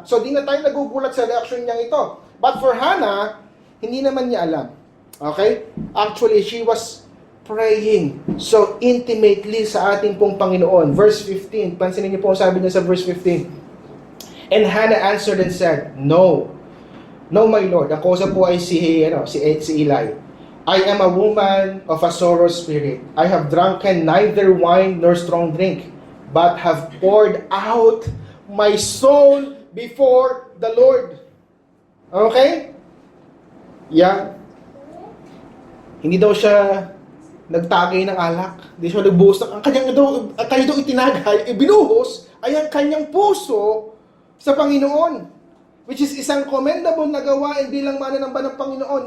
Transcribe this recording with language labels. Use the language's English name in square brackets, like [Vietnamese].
[Filipino] So, di na tayo nagugulat sa reaction niya ito. [English] But for Hannah, [Filipino] hindi naman niya alam. Okay? [English] Actually, she was praying so intimately [Filipino] sa ating pong Panginoon. Verse 15, pansinin niyo po ang sabi niya sa verse 15. [English] And Hannah answered and said, No, my Lord. [Filipino] Ang kausap po ay si Eli. [English] I am a woman of a sorrowful spirit. I have drunken neither wine nor strong drink, but have poured out my soul before the Lord. Okay? Yeah. [Filipino] Hindi daw siya nagtagay ng alak. Hindi siya nagbuhos. Ang kanya daw itinagay, ibinuhos, ay ang kanyang puso sa Panginoon. Which is isang commendable na gawain bilang mananamba ng Panginoon.